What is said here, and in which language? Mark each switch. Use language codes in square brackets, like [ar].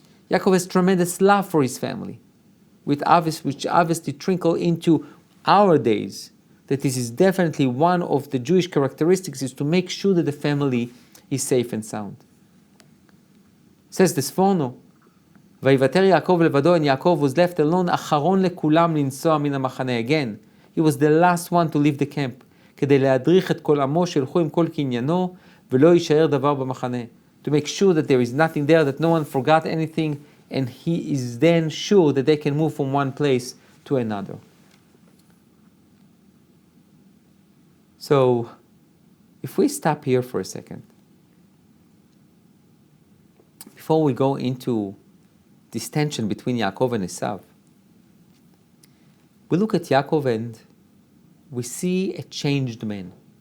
[en] Yaakov has tremendous love for his family, which obviously trickle into our days, that this is definitely one of the Jewish characteristics, is to make sure that the family is safe and sound. Says the Sforno, [he] Vayivater Yaakov levado, [en] and Yaakov was left alone, [he] acharon lekulam linsua min hamachane. [en] Again, he was the last one to leave the camp, [he] כדי להדריך את כל עמו שילכו עם כל קניינו, ולא יישאר דבר במחנה. [en] To make sure that there is nothing there, that no one forgot anything, and he is then sure that they can move from one place to another. So, if we stop here for a second, before we go into this tension between Yaakov and Esav, we look at Yaakov and we see a changed man.